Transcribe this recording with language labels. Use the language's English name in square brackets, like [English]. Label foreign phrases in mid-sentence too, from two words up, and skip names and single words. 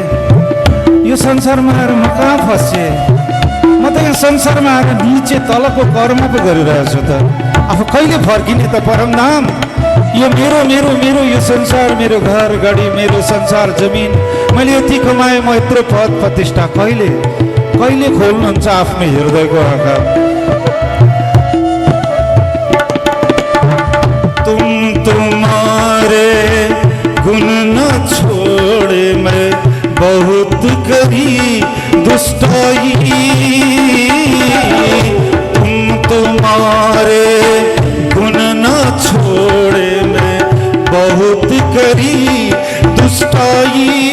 [Nepali] यो संसारमा आएर म कहाँ फँसेँ? म त यहाँ संसारमा आएर निचे तलको कर्म पो गरिरहेको छु त। अब कहिले फर्किने त परम धाम? यो मेरो मेरो मेरो यो संसार, मेरो घर गाडी, मेरो संसार जमिन, मैले यति कमाएँ, म यत्रो पद प्रतिष्ठा कहिले कहिले खोल्नुहुन्छ आफ्नो हृदयको आँखा? [Hindi] तुम तुम्हारे गुण न छोड़े मैं बहुत करी दुष्टाई, तुम तुम्हारे गुण न छोड़े मैं बहुत करी दुष्टाई।